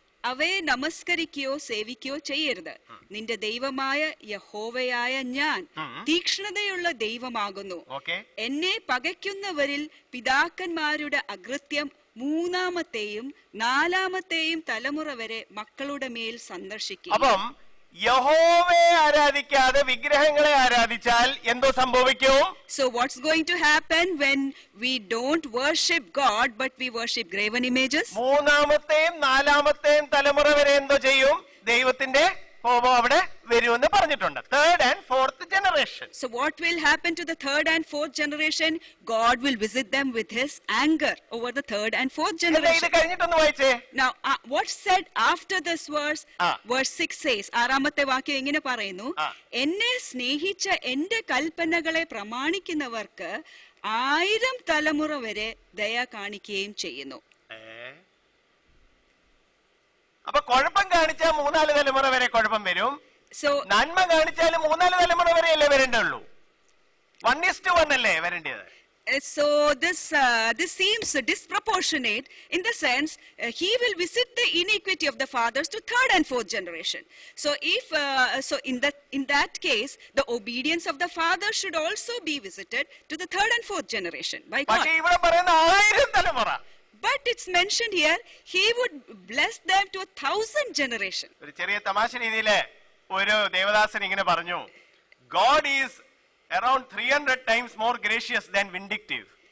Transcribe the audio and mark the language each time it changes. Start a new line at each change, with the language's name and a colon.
Malayalam: അവയെ നമസ്കരിക്കുകയോ സേവിക്കുകയോ ചെയ്യരുത്. നിന്റെ ദൈവമായ യഹോവയായ ഞാൻ തീക്ഷ്ണതയുള്ള ദൈവമാകുന്നു. എന്നെ പകയ്ക്കുന്നവരിൽ പിതാക്കന്മാരുടെ അകൃത്യം 3-ാമത്തെയും 4-ാമത്തെയും തലമുറ വരെ മക്കളുടെ മേൽ സന്ദർശിക്കും. അപ്പം യഹോവയെ ആരാധിക്കാതെ വിഗ്രഹങ്ങളെ ആരാധിച്ചാൽ എന്തോ സംഭവിക്കും?
English: So what's going to happen when we don't worship God but we worship graven images?
Malayalam: 3-ാമത്തെയും 4-ാമത്തെയും തലമുറ വരെ എന്തോ ചെയ്യും? ദൈവത്തിന്റെ കോപം അവിടെ വരുമെന്ന് പറഞ്ഞിട്ടുണ്ട്.
English: 3rd and 4th generation. So what will happen to the 3rd and 4th generation? God will visit them with his anger over the 3rd and 4th generation.
Malayalam: ഇത് കഴിഞ്ഞിട്ടൊന്ന് വായിച്ചേ.
English: Now what's said after this verse? Verse 6 says,
Malayalam: 6-ാമത്തെ വാക്യം ഇങ്ങനെ പറയുന്നു, എന്നെ സ്നേഹിച്ച എന്റെ കൽപ്പനകളെ പ്രമാണിക്കുന്നവർക്ക് 1000 തലമുറ വരെ ദയ കാണിക്കുകയും ചെയ്യുന്നു. അപ്പൊ കുഴപ്പം കാണിച്ചാൽ 3-4 തലമുറ വരെ കുഴപ്പം വരും. നന്മ കാണിച്ചാൽ 3-4 തലമുറ വരെയല്ലേ വരേണ്ടുള്ളൂ. 1:1 അല്ലേ വരേണ്ടത്.
English: So this seems disproportionate in the sense he will visit the iniquity of the fathers to 3rd and 4th generation. So if in that case the obedience of the father should also be visited to the 3rd and 4th generation by God.
Malayalam: പക്ഷേ ഇവിടെ പറയുന്ന 1000 തലമുറ.
English: But it's mentioned here he would bless them to 1000 generation.
Malayalam: ഒരു ചെറിയ തമാശ രീതിയിൽ ഒരു ദേവദാസൻ ഇങ്ങനെ പറഞ്ഞു,
English: God is around 300 times more gracious than vindictive.